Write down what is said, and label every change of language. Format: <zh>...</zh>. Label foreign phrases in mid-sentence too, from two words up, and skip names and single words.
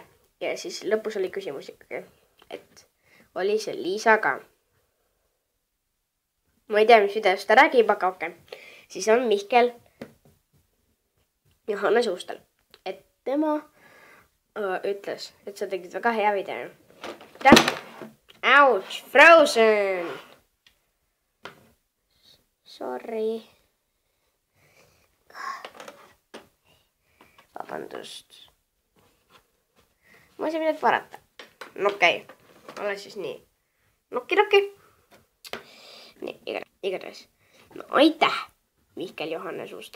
<et>Ja siis lõpus oli küsimus ikkagi, et oli see Liisa ka. Ma ei tea, mis videost ta räägib, aga okei. Siis on Mihkel Johannes Uustal, et tema ütles, et sa tegid väga hea video.</et> <en>Ouch, Frozen! Sorry.</en> <et>Vabandust. Ma ei saa midagi parata. No okei. Ole siis nii. Nokki. Nii, igatahes. No aitäh, Mihkel Johannes Uustal.</et>